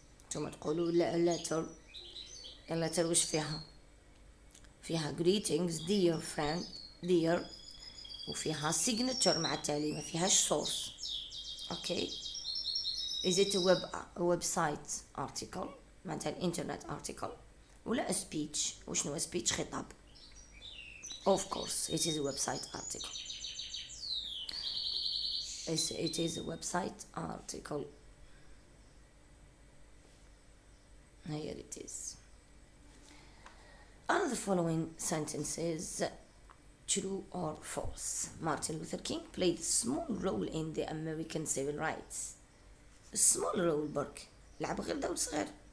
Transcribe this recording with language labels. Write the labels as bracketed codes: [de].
[ar] ثم تقولوا letter وش فيها [en] greetings dear friend dear [ar] وفيها signature مع التالي ما فيهاش source. [en] Is it a website article [ar] معناتها الانترنت [en] article ولا a speech؟ وشنو speech؟ خطاب. Of course it is a website article. It is a website article. Here it is. Are the following sentences true or false? Martin Luther King played a small role in the American civil rights. Small role [ar] برك لعب غير دور صغير.